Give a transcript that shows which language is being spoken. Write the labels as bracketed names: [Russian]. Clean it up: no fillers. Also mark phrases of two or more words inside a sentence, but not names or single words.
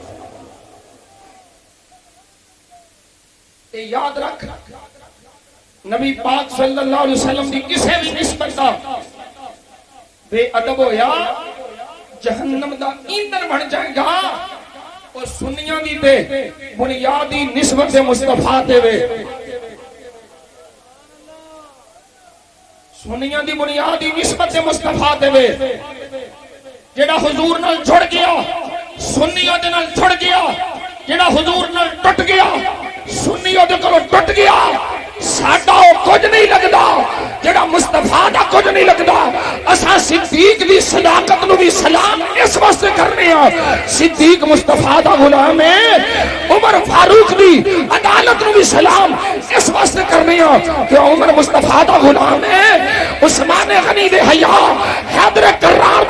[Punjabi] تے یاد رکھ نبی پاک [Arabic] صلی اللہ علیہ وسلم [Punjabi] دی کسے بھی نسبت دا بے ادب ہویا جہنم دا ایندھن بن جائے گا اور سنیاں دی تے بنیادی نسبت مصطفیٰ دے وے سنیاں دی بنیادی نسبت مصطفیٰ دے وے جڑا حضور نال جڑ گیا سنیاں دے نال جڑ گیا جڑا حضور نال ٹٹ گیا سنیاں دے کولوں ٹٹ گیا ساڈا او کچھ نہیں لگدا جڑا مصطفیٰ دا کچھ نہیں لگدا اساں صدیق دی صداقت نو بھی سلام اس واسطے کرنے ہاں صدیق مصطفیٰ دا غلام ہے عمر فاروق دی عدالت نو بھی سلام اس واسطے کرنے ہاں کہ عمر مصطفیٰ دا غلام ہے عثمان غنی دے حیا حیدر کرار